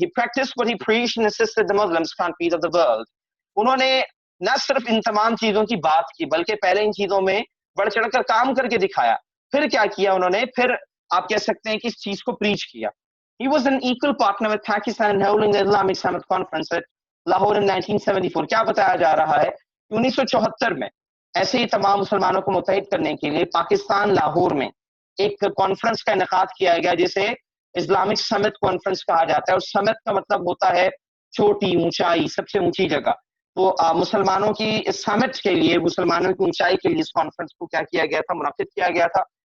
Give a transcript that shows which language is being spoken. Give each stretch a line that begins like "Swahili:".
English: He practiced what he preached and assisted the Muslims conquest of the world.
Urdu: انہوں نے نہ صرف ان تمام چیزوں کی بات کی بلکہ پہلے ان چیزوں میں بڑھ چڑھ کر کام کر کے دکھایا. پھر کیا کیا انہوں نے؟ پھر آپ کہہ سکتے ہیں کہ اس چیز کو پریچ کیا.
English: He was an equal partner with Pakistan in holding the Islamic Summit Conference at Lahore in 1974.
Urdu: کیا بتایا جا رہا ہے؟ 1974 میں ایسے ہی تمام مسلمانوں کو متحد کرنے کے لیے پاکستان لاہور میں ایک کانفرنس کا انعقاد کیا گیا جسے اسلامک سمٹ کانفرنس کہا جاتا ہے. اور سمٹ کا مطلب ہوتا ہے چھوٹی، اونچائی، سب سے اونچی جگہ. تو مسلمانوں کی اس سمٹ کے لیے، مسلمانوں کی اونچائی کے لیے اس کانفرنس کو کیا کیا گیا تھا؟ منعقد کیا گیا تھا.